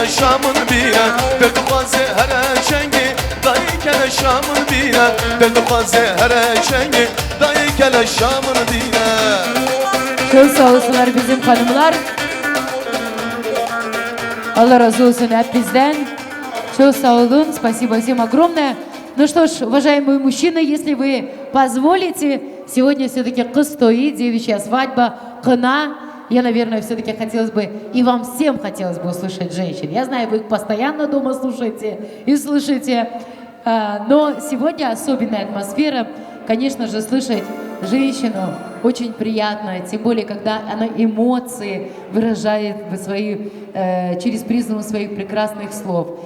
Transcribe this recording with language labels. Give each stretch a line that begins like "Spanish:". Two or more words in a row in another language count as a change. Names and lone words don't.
Kurdish: şamın bine Derdi xwazi here çengi Dayı kele şamın bine Derdi xwazi here çengi Dayı kele şamın bine
Turkish: Çok sağ olsunlar bizim hanımlar. Allah разу olsun hep bizden. Çok sağ olun.
Russian: Спасибо всем огромное. Ну что ж, уважаемые мужчины, если вы позволите, сегодня все-таки
Crimean Tatar: кыз тойы,
Russian: девичья свадьба, кына. Я, наверное, все-таки хотелось бы, и вам всем хотелось бы услышать женщин. Я знаю, вы их постоянно дома слушаете и слышите, но сегодня особенная атмосфера, конечно же, слышать женщину очень приятно, тем более, когда она эмоции выражает через призму своих прекрасных слов.